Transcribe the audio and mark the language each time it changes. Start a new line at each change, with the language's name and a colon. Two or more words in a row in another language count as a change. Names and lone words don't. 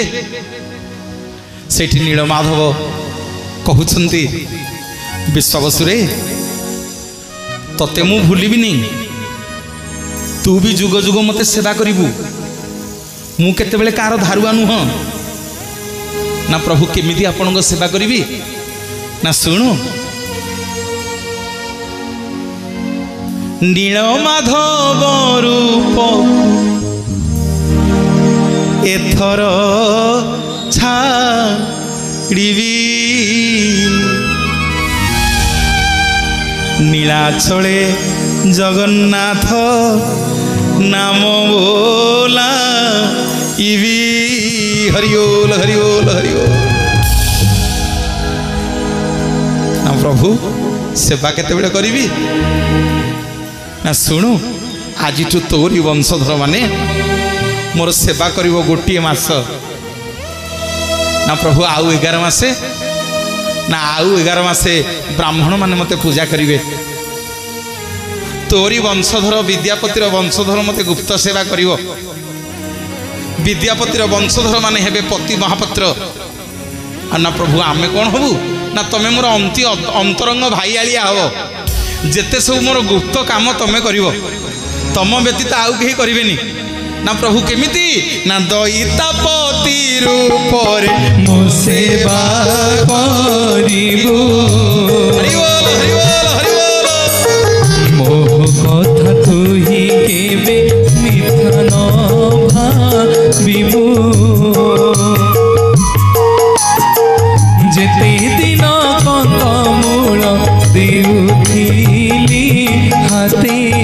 Odia: ସେଠି ନୀଳମାଧବ କହଉଛନ୍ତି ବିଶ୍ୱବସୁରେ ତତେ ମୁ ଭୁଲିବିନି ତୁ ଭି ଯୁଗ ଯୁଗ ମତେ ସେବା କରିବୁ ମୁ କେତେ ବେଳେ କାର ଧାରୁଆ ନୁହ ନା ପ୍ରଭୁ କେମିତି ଆପଣଙ୍କୁ ସେବା କରିବି ନା ଶୁଣୁ ନୀଳମାଧବ ରୂପ ଏଥର ଛାଡ଼ିବି ନୀଳାଚଳେ ଜଗନ୍ନାଥ ନାମ ବୋଲା ଇବି ହରିଓଲ ହରିଓଲ ହରିଓଲ। ନା ପ୍ରଭୁ ସେବା କେତେ ବେଳେ କରିବି ନା ଶୁଣୁ ଆଜ ତୋରି ବଂଶଧର ମାନେ ମୋର ସେବା କରିବୋ ଗୋଟିଏ ମାସ ନା ପ୍ରଭୁ ଆଉ 11 ମାସେ ନା ଆଉ 11 ମାସେ ବ୍ରାହ୍ମଣ ମାନେ ମତେ ପୂଜା କରିବେ ତୋରି ବଂଶଧର ବିଦ୍ୟାପତିର ବଂଶଧର ମତେ ଗୁପ୍ତ ସେବା କରିବୋ ବିଦ୍ୟାପତିର ବଂଶଧର ମାନେ ହେବେ ପତି ମହାପାତ୍ର ନା ପ୍ରଭୁ ଆମେ କଣ ହବୁ ନା ତମେ ମୋର ଅନ୍ତରଙ୍ଗ ଭାଇ ଆଲିଆ ହବୋ ଯେତେ ସବୁ ମୋର ଗୁପ୍ତ କାମ ତମେ କରିବୋ ତମ ବ୍ୟତୀତ ଆଉ କେହି କରିବେନି ନା ପ୍ରଭୁ କେମିତି ନା ଦଇତାପତି ରୂପ ରେ ମୋ ସେବା କରିବୋ ହରି ବୋଲ ହରି ବୋଲ ହରି ବୋଲ ମୋହ କଥା ତୁହି କେବେ ମିଥ୍ୟା ନ ଭାବିବୋ ଯେତେ ଦିନ କନ୍ଦମୂଳ ଦେଉଥିଲି ହାତେ